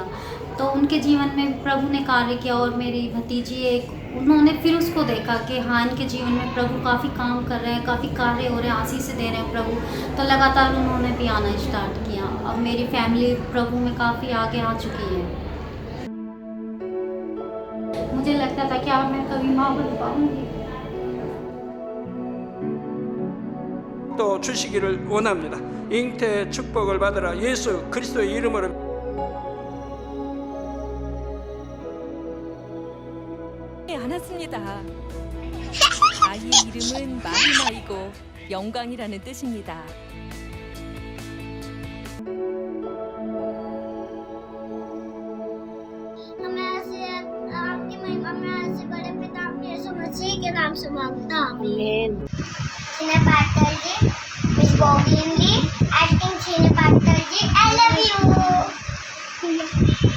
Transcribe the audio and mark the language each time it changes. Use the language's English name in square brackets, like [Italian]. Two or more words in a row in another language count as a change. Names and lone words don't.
[Hindi] तो उनके जीवन में प्रभु ने कार्य किया। और मेरी भतीजी एक, उन्होंने फिर उसको देखा कि हाँ इनके जीवन में प्रभु काफ़ी काम कर रहे हैं, काफ़ी कार्य हो रहे हैं, आशीष से दे रहे हैं प्रभु। तो लगातार उन्होंने भी आना स्टार्ट किया। अब मेरी फैमिली प्रभु में काफ़ी आगे आ चुकी है। मुझे लगता था कि अब मैं कभी माँ बन पाऊँगी। [Korean] 또 주시기를 원합니다. 잉태 축복을 받으라 예수 그리스도의 이름으로. 않았습니다. 아이의 이름은 마리마이고 영광이라는 뜻입니다. [Hindi] आपकी महिमा में ऐसे बड़े पिता यीशु मसीह के नाम से मांगता आमीन। [English] Senior pastor ji, Miss Bobby, acting senior pastor ji, I love you.